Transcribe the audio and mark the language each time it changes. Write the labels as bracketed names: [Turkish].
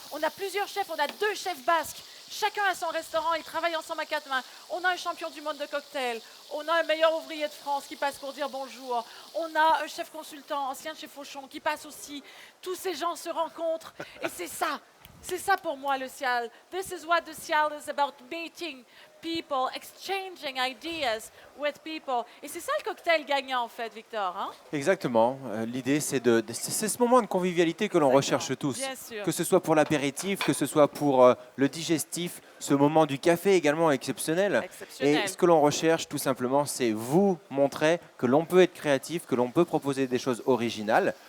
[French] On a plusieurs chefs, on a 2 chefs basques. Chacun a son restaurant, ils travaillent ensemble à 4 mains. On a un champion du monde de cocktail, on a un meilleur ouvrier de France qui passe pour dire bonjour. On a un chef consultant, ancien chef Fauchon, qui passe aussi. Tous ces gens se rencontrent et c'est ça pour moi le Cial. [English] This is what the Cial is about, meeting people, exchanging ideas with people. [French] Et c'est ça le cocktail gagnant en fait, Victor. Hein? Exactement. L'idée, c'est ce moment de convivialité que l'on Exactement. recherche tous. Bien sûr. Que ce soit pour l'apéritif, que ce soit pour le digestif, ce moment du café également exceptionnel. Exceptionnel. Et ce que l'on recherche tout simplement, c'est vous montrer que l'on peut être créatif, que l'on peut proposer des choses originales.